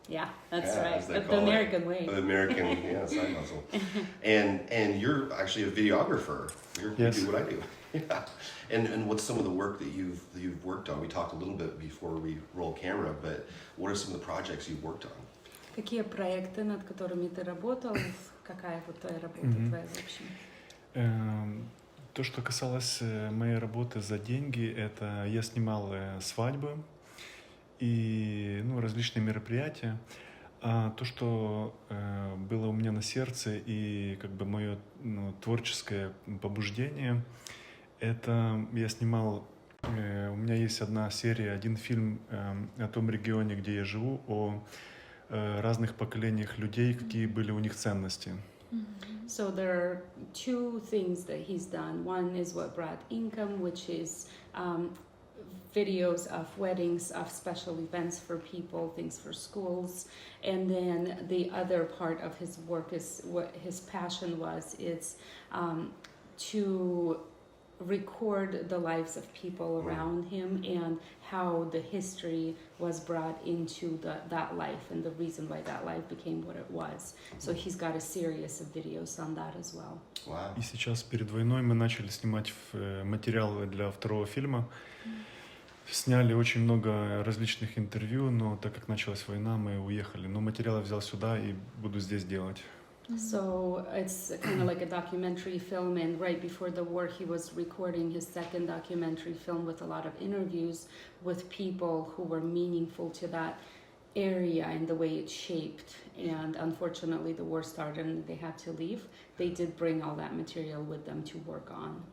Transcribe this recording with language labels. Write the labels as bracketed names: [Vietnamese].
[English] Yeah, that's Yeah, right. as they The call it. American way. The American, yeah, side hustle. And you're actually a videographer. Yes. You do what I do. Yeah. And what's some of the work that you've worked on? We talked a little bit before we roll camera, but what are some of the projects you've worked on? [Russian] Какие проекты, над которыми ты работал? Какая вот твоя работа твоя в общем? То, что касалось моей работы за деньги, это я снимал свадьбы и различные мероприятия. А то, что было у меня на сердце и как бы мое творческое побуждение, это я снимал. У меня есть одна серия, один фильм о том регионе, где я живу, о разных поколениях людей, какие были у них ценности. [English] So there are two things that he's done. One is what brought income, which is videos of weddings, of special events for people, things for schools. And then the other part of his work is what his passion was. It's to record the lives of people around him and how the history was brought into that life and the reason why that life became what it was. So he's got a series of videos on that as well. Wow. [Russian] И сейчас перед войной мы начали снимать материалы для второго фильма. Сняли очень много различных интервью, но так как началась война, мы уехали. Но материалы взял сюда и буду здесь делать. [English] So it's kind of like a documentary film, and right before the war he was recording his second documentary film with a lot of interviews with people who were meaningful to that area and the way it shaped. And unfortunately the war started and they had to leave. They did bring all that material with them to work on.